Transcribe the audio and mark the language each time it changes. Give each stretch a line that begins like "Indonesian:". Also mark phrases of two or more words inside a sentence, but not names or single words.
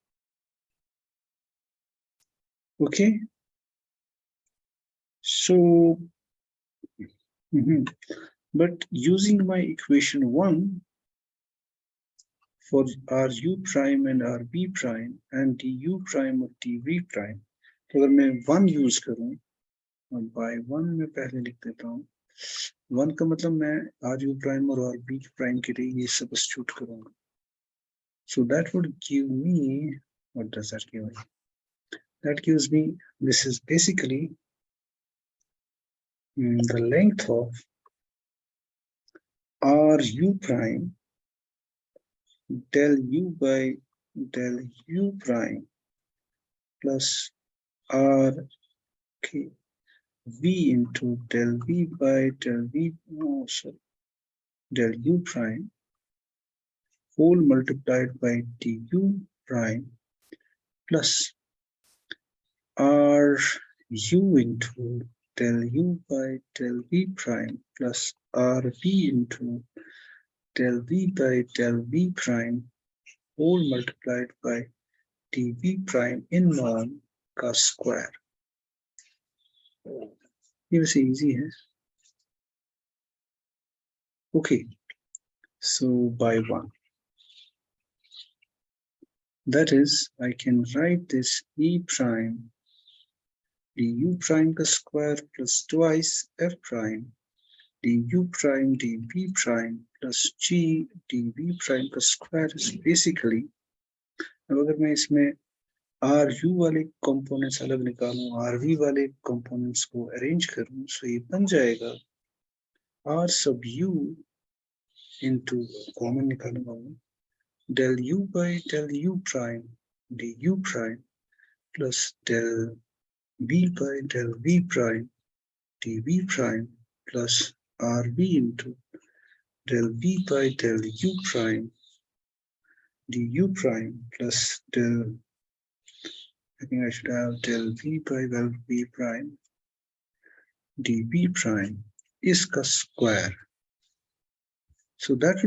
English: Okay, so but using my equation 1 for ru prime and rv prime and du prime और dv prime,
Hindi: तो अगर मैं 1 यूज करूं और
English: by 1
Hindi: में पहले लिख देता हूं 1 का मतलब मैं
English: ru prime और rv prime
Hindi: के लिए ये सब्स्टिट्यूट करूंगा.
English: So that would give me, what does that give me? That gives me, this is basically the length of ru prime del u by del u prime plus r v into del v by del v, del u prime whole multiplied by du prime plus r u into del u by del v prime plus r v into del v by del v prime whole multiplied by dv prime in norm का square.
Hindi: ये वैसे easy है.
English: Okay, so by 1. That is, I can write this e prime du prime का square plus twice f prime du prime dv prime plus g dv prime का square is basically,
Hindi: अब अगर मैं इसमें ru वाले कंपोनेंट्स अलग निकालूं rv वाले कंपोनेंट्स को अरेंज करूं तो ये बन जाएगा
English: r sub u into
Hindi: कॉमन निकालूंगा
English: del u by del u prime du prime plus del v by del v prime dv prime plus rv into del v by del u prime du prime plus del, I think I should have del v by del v prime dv prime is का square. So that would